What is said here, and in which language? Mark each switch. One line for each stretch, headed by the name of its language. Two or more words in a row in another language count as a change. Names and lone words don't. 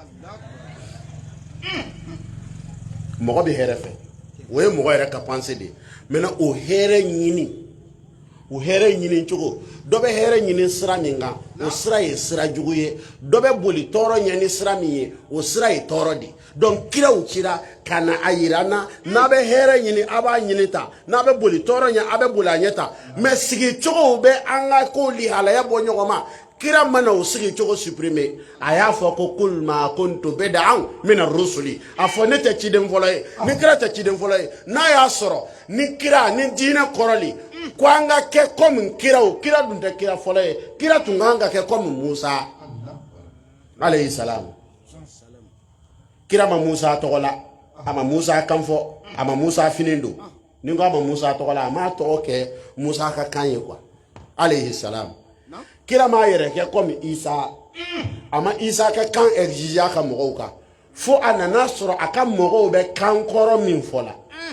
Bambara: mɔgɔ bɛ hɛrɛ fɛ o ye mɔgɔ yɛrɛ ka pensée de ye maintenant o hɛrɛ ɲini cogo dɔ bɛ hɛrɛ ɲini sira min kan o sira ye sira jugu ye dɔ bɛ boli tɔɔrɔ ɲɛ ni sira min ye o sira ye tɔɔrɔ de donc kiraw cira ka na a yira na n'a bɛ hɛrɛ ɲini a b'a ɲini ta n'a bɛ boli tɔɔrɔ ɲɛ a bɛ boli a ɲɛ ta mais sigi cogow bɛ an ka ko lihalaya bɔ ɲɔgɔn ma kira mana o sigi cogo supprimer a y'a fɔ ko
Arabic: قل ما كنت بدعا من الرسل
Bambara: a fɔ ne tɛ ciden fɔlɔ ye ni kira tɛ ciden fɔlɔ ye n'a y'a sɔrɔ ni kira ni diinɛ kɔrɔli ko an ka kɛ comme kiraw kira dun tɛ kira fɔlɔ ye kira tun kan ka kɛ comme Musa
Arabic: عليه السلام
Bambara: kira ma Musa tɔgɔ la a ma Musa kan fɔ a ma Musa fini don ni ko a ma Musa tɔgɔ la a m'a tɔgɔ kɛ Musa ka kan ye quoi
Arabic: عليه السلام
Bambara: kira m'a yɛrɛ kɛ comme Isa a ma Isa ka kan exige a ka mɔgɔw kan fo a nana sɔrɔ a ka mɔgɔw bɛ kan kɔrɔ min fɔ la